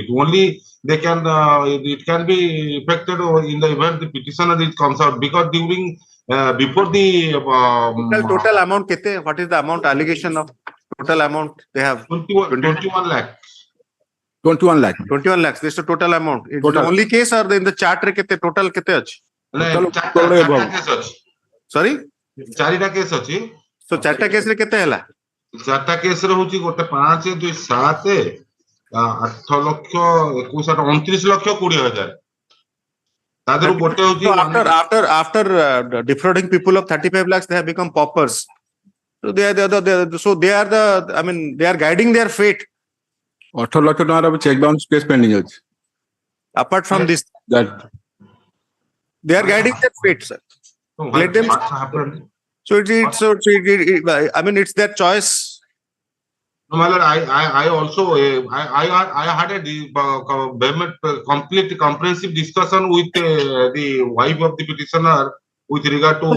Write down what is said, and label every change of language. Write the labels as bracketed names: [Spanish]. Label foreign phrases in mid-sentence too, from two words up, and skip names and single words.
[English] Only they can, it can be effected in the event the petitioner is comes out, because during, before the, Total amount kete? What is the amount allegation of total amount they have? 21 lakh. 21 lakh. 21 lakhs. This is the total amount. It's Total. the only case or in the chart re [Odia] କେତେ total କେତେ ଅଛି? [English] Total, total [Odia] case ଅଛି. [English] Sorry? [Odia] ଚାରିଟା କେସ୍ ଅଛି। So ଚାରିଟା case ରେ କେତେ ହେଲା? ଚାରିଟା କେସ୍ ରେ ହଉଛି ଗୋଟେ 5, 2, 7, 8 ଲକ୍ଷ 21, 29 ଲକ୍ଷ 20 ହଜାର। ତା ଦେହରୁ ଗୋଟେ ହଉଛି [English] So after defrauding people of 35 lakhs, they have become paupers. So they are the I mean, they are guiding their fate. [Odia] 18 ଲକ୍ଷ ଟଙ୍କାର [English] cheque bounce case pending [Odia] ଅଛି। [English] Apart from this, That they are guiding their fate, sir. Let them. What happened? So I mean, it's their choice. No, my lord, I also, I had a complete comprehensive discussion with the wife of the petitioner with regard to.